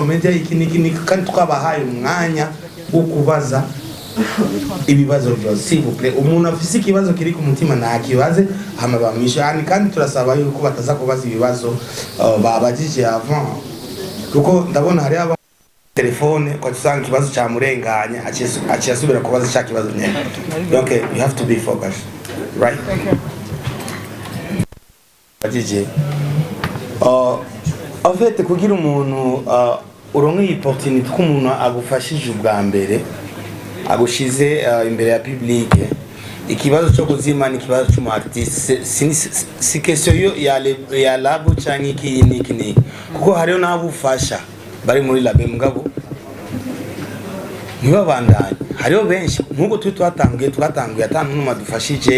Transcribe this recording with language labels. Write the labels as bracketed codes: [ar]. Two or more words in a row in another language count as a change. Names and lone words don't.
[rn] media iki kandi twabahaye umwanya wo kubaza ibibazo byose [fr] s'il vous plaît [rn] umuntu afise ikibazo kiri ku mutima nakibaze hama bamwisha kandi turasaba yuko bataza kubaza ibibazo babajije avant kuko ndabona hari aba telefone kwa tusanga ikibazo cha murenganya aciye asubira kubaza cha kibazo nyene donc [en] you have to be focused right [rn] bajije [fr] en fait [rn] kugira umuntu uronke iyi opportunité ko umuntu agufashije ubwa mbere agushize imbere ya publique ikibazo cyo kuzima ni kibazo cy'umu artiste si question ya labo cyangwa iki kuko hariyo nabufasha bari muri labe mugabo ntibabandanye hariyo benshi nkuko twatanguye atanu numa dufashije